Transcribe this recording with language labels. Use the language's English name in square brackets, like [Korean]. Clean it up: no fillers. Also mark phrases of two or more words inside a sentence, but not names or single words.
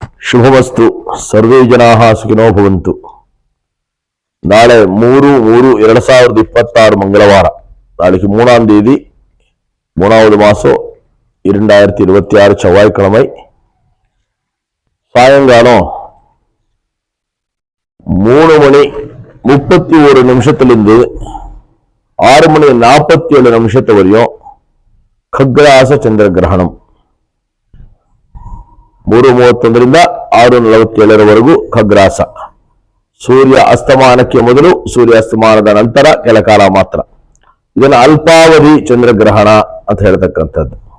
[Sanskrit] ಶುಭಮಸ್ತು. ಸರ್ವೇ ಜನಾಃ ಸುಖಿನೋ ಭವಂತು. [Kannada] ನಾಳೆ 3/3/2026 ಮಂಗಳವಾರ, [Tamil] நாளைக்கு 3ஆம் தேதி 3வது மாசம் 2026 செவ்வாய்க்கிழமை சாயங்காலம் 3:31 6:47 வரையும் [Kannada] ಖಗ್ರಾಸ ಚಂದ್ರ ಗ್ರಹಣಂ. 3:31 6:47 ಖಗ್ರಾಸ. ಸೂರ್ಯ ಅಸ್ತಮಾನಕ್ಕೆ ಮೊದಲು, ಸೂರ್ಯ ಅಸ್ತಮಾನದ ನಂತರ ಕೆಲ ಕಾಲ ಮಾತ್ರ. ಇದನ್ನು ಅಲ್ಪಾವಧಿ ಚಂದ್ರಗ್ರಹಣ ಅಂತ ಹೇಳ್ತಕ್ಕಂಥದ್ದು.